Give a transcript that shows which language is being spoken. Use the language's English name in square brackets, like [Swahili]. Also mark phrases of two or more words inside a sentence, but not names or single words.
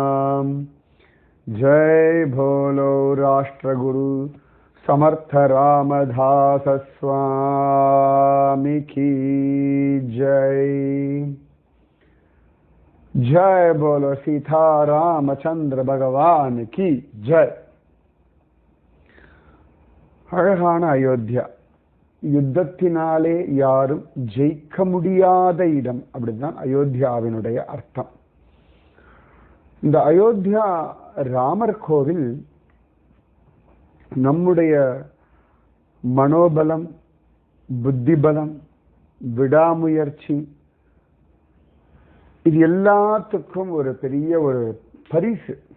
[Hindi] जय भोलो राष्ट्रगुरु समर्थ रामदास स्वामी की जय। जय बोलो सीता रामचंद्र भगवान की जय। [Tamil] அழகான அயோத்தியா, யுத்தத்தினாலே யாரும் ஜெயிக்க முடியாத இடம், அப்படிதான் அயோத்தியாவினுடைய அர்த்தம். இந்த அயோத்தியா ராமர் கோவில் நம்முடைய மனோபலம், புத்திபலம், விடாமுயற்சி, இது எல்லாத்துக்கும் ஒரு பெரிய ஒரு பரிசு.